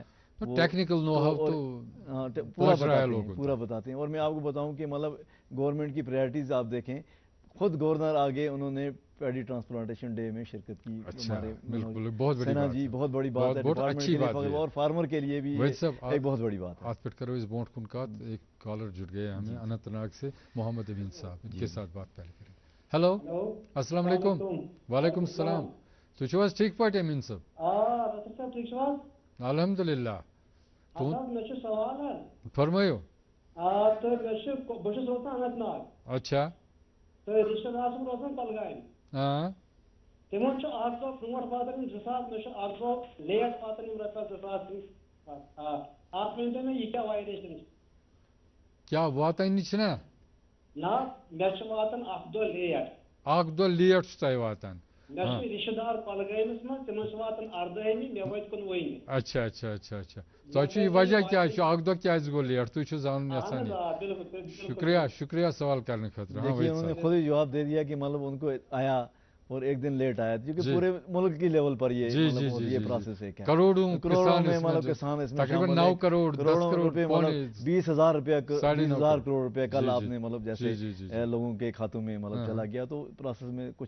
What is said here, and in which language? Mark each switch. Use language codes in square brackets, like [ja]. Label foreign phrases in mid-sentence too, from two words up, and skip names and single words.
[en] technical know how [ur] تو پورا بتاتے ہیں اور میں آپ کو بتاؤں کہ مطلب گورنمنٹ کی پرائرٹیز آپ دیکھیں خود گورنر آگے انہوں نے [en] paddy transplantation day [ur] میں شرکت کی سینا جی بہت بڑی بات ہے ڈپارٹمنٹ کے لیے اور فارمر کے لیے بھی ایک بہت بڑی بات ہے [ks] آج پٹ کرو اس بونٹ کن کات [ur] ایک کالر جڑ گئے ہمیں اننت ناگ سے محمد امین صاحب ان کے ساتھ بات پہلے کریں ہیلو السلام علیکم وعلیکم السلام [ks] تُہۍ چھِو حظ ٹھیٖک پٲٹھۍ أمیٖن صٲب الحمدُاللہ فرمٲیِو اچھا رشتہٕ دار چھُم روزان کۄلگامہِ تِمن چھُ اکھ دۄہ برونٛٹھ واتان 2,000 مےٚ چھُ اکھ دۄہ لیٹ واتان یِم رۄپیس 2,000 اتھ ؤنۍتو مےٚ یہِ کیٛاہ وایلیشن چھِ کیٛاہ واتانی چھِنا نہ مےٚ چھُ واتان اکھ دۄہ لیٹ چھُ تۄہہِ واتان مےٚ چھُ رشتہٕ دار کۄلگٲمِس منٛز تِمن چھُ واتان 18مہِ مےٚ وٲتۍ 19 اچھا تۄہہِ چھُ یہ وجہ کیٛاہ چھُ اکھ دۄہ کیٛازِ گوٚو لیٹ تُہۍ چھِو زانُن یژھان شکریہ [ur] سوال کرنے [ks] خٲطرٕ [ur] دیکھیے انہوں نے خود ہی جواب دے دیا کہ مطلب ان کو آیا اور ایک دن لیٹ آیا کیونکہ پورے ملک کی لیول پر یہ یہ پروسیس ہے کروڑوں میں مطلب کسان اس میں تقریباً 9 کروڑ 10 کروڑ روپے مطلب 20,000 روپے 20,000 کروڑ روپے کل آپ نے مطلب جیسے لوگوں کے کھاتوں میں مطلب چلا گیا تو پروسیس میں کچھ